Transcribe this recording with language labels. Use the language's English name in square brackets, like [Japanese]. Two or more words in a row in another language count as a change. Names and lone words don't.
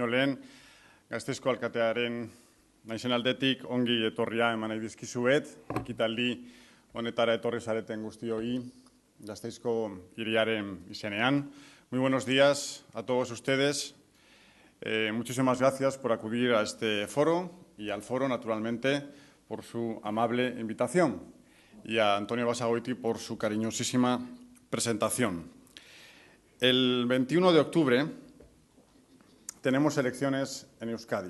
[Basque] lehen, Gasteizko alkatearen naizen aldetik ongi etorria eman nahi dizkizuet, ekitaldi honetara etorri zareten guztioi, Gasteizko hiriaren izenean. [Spanish] Muy buenos días a todos ustedes. Muchísimas gracias por acudir a este foro y al foro, naturalmente, por su amable invitación y a Antonio Basagoiti por su cariñosísima presentación. El 21 de octubre tenemos elecciones en Euskadi.